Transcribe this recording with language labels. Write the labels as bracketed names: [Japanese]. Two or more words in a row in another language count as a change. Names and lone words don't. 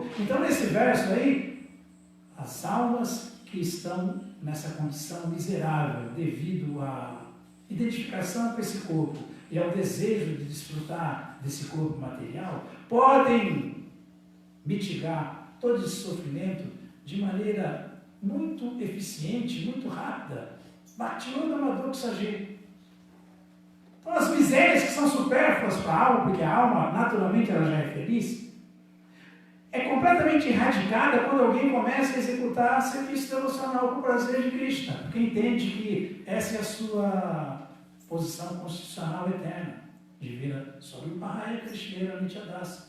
[Portuguese] Então, nesse verso aí, as almas que estão nessa condição miserável devido à identificação com esse corpo e ao desejo de desfrutar desse corpo material, podem mitigar todo esse sofrimento de maneira muito eficiente, muito rápida. [Sanskrit] Bhakti-yogam Adoksaji. [Portuguese] Então, as misérias que são supérfluas para a alma, porque a alma, naturalmente, ela já é feliz, é completamente erradicada quando alguém começa a executar serviço devocional com o prazer de Krishna, porque entende que essa é a sua posição constitucional eterna, de vir sobre o [Sanskrit] Mahaya Krishna Nityadasa.